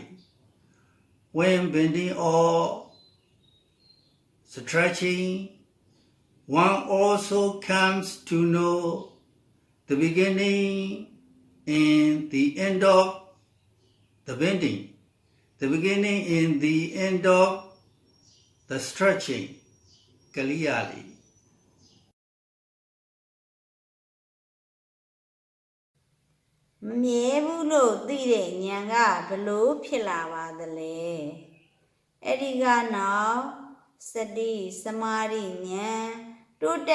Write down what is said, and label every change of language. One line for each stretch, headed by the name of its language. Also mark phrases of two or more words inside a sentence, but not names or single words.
English: When bending or stretching, one also comes to know the beginning and the end of the bending, the beginning and the end of the stretching clearly.
Burmese: မမြဲဘူးလို့သိတဲ့ဉာဏ်ကဘလို့ဖြစ်လာပါသလဲအဲ့ဒီကနောက်စတိစမာဓိဉာဏ်တိုး